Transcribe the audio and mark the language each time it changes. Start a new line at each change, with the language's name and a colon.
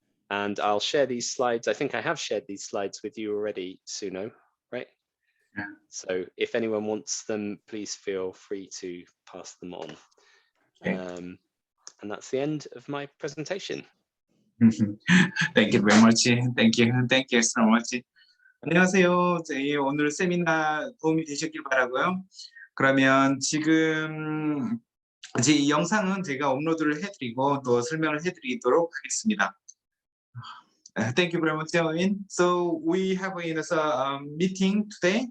English: And I'll share these slides. I think I have shared these slides with you already, Suno, right? Yeah. So if anyone wants them, please feel free to pass them on. Okay. And that's the end of my presentation. Thank you very much. Thank you so much.
Korean: 안녕하세요. 저희 오늘 세미나 도움이 되셨길 바라고요. 그러면 지금 이제 이 영상은 제가 업로드를 해드리고 또 설명을 해드리도록 하겠습니다.
English: Thank you very much, Eoin. So we have a meeting today.